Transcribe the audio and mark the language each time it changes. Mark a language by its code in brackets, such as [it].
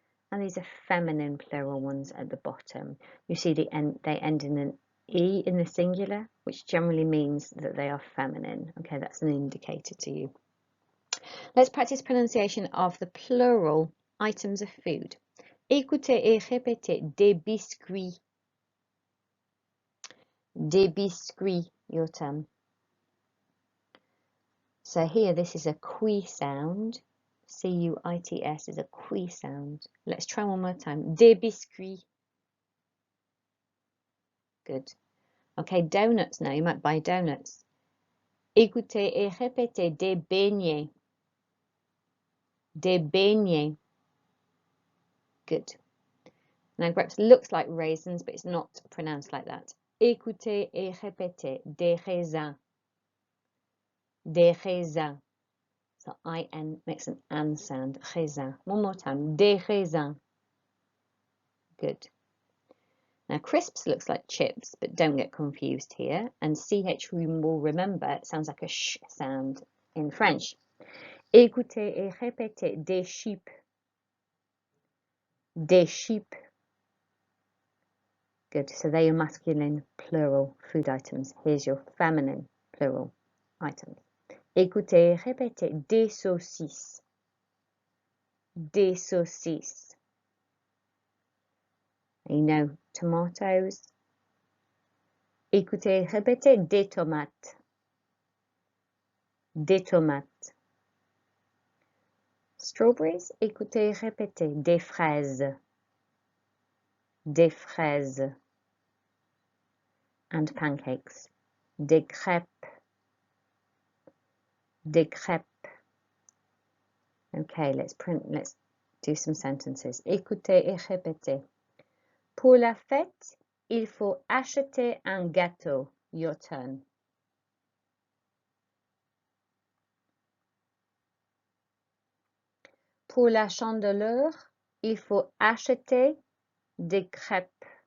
[en] And these are feminine, plural ones at the bottom. You see they end in an E in the singular, which generally means that they are feminine. Okay, that's an indicator to you. Let's practice pronunciation of the plural items of food. [fr] Écoutez et répétez des biscuits. Des biscuits, [en] your turn. So here, this is a qui sound. C-U-I-T-S is a qui sound. Let's try one more time. [fr] Des biscuits. [en] Good. Okay, donuts now. You might buy donuts. [fr] Écoutez et répétez des beignets. Des beignets. Good. [en] Now, grapes looks like raisins, but it's not pronounced like that. [fr] Écoutez et répétez des raisins. Des raisins. [en] So I-N makes an an sound. Raisin. One more time. Des raisins. Good. Now crisps looks like chips, but don't get confused here. And CH we will remember, it sounds like a sh sound in French. [fr] Écoutez et répétez des sheep. Des sheep. [en] Good. So they're your masculine plural food items. Here's your feminine plural items. [fr] Écoutez et répétez des saucisses. Des saucisses. [en] You know, tomatoes. [fr] Écoutez, répétez des tomates. Des tomates. [en] Strawberries. [fr] Écoutez, répétez des fraises. Des fraises. [en] And pancakes. [fr] Des crêpes. Des crêpes. [en] Okay, let's do some sentences. [fr] Écoutez et répétez. Pour la fête, il faut acheter un gâteau. [en] Your turn. [fr] Pour la chandeleur, il faut acheter des crêpes.